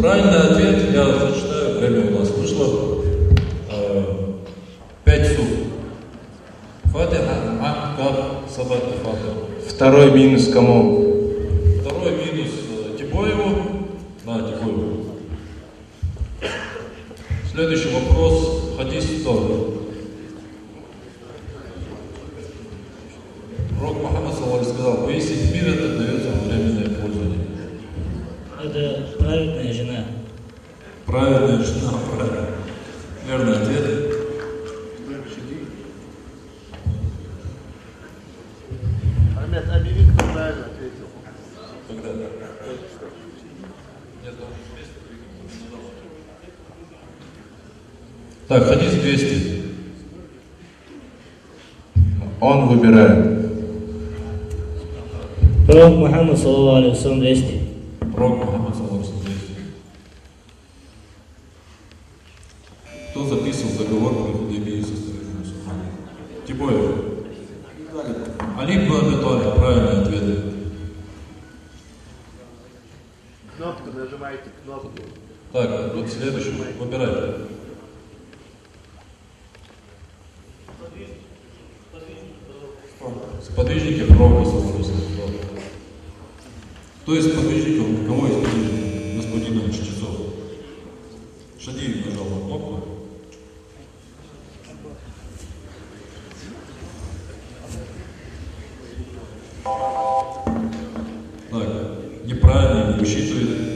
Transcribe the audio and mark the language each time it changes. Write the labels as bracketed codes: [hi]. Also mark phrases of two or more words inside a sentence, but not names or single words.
[ru] Правильный ответ, я зачитаю, время у нас вышло, 5 сур. Фатиха, Ам, Каф, Сабат и Фатиха. Второй минус кому? Второй минус Тибоеву. Да, Тибоеву. Следующий вопрос, хадис 100. Пророк Мухаммад [ar] صلى الله عليه وسلم [ru] сказал, поистине мир это дается во временное пользование. это праведная жена. Праведная жена, правильно. Верный ответ. Ахмед, объяви, кто правильно ответил. Когда? Так, хадис 200. Он выбирает. Пророк Мухаммад, [ar] صلى الله عليه وسلم, [ru] 200. Пророк Мухаммад, [ar] صلى الله عليه وسلم, [ru] 200. Кто записывал договор при Худайбии со стороны мусульман? Тибоев. Али ибн Аби Талиб, правильный ответ. Кнопку нажимайте, кнопку. Так, вот следующий. Выбирайте. Сподвижники пророка, [ar] صلى الله عليه وسلم. [ru] Кто из сподвижников, кого из сподвижников господина Чечецов? Шадиев нажал на кнопку. Так, неправильно, не высчитывает.